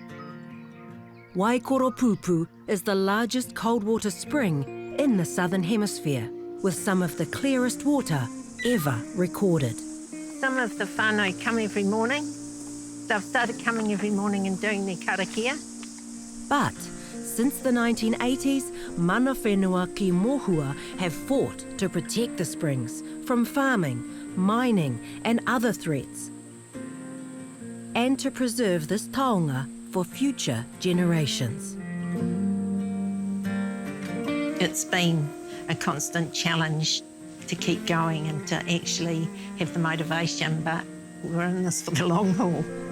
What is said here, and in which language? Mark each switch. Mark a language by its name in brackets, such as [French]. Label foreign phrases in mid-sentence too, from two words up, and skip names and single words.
[English] Waikoropupū is the largest cold water spring in the Southern Hemisphere, with some of the clearest water ever recorded. Some of the whānau come every morning. They've started coming every morning and doing their karakia. But since the 1980s, [Māori] mana whenua ki Mohua [English] have fought to protect the springs from farming, mining and other threats, and to preserve this taonga for future generations. It's been a constant challenge to keep going and to actually have the motivation, but we're in this for the long haul.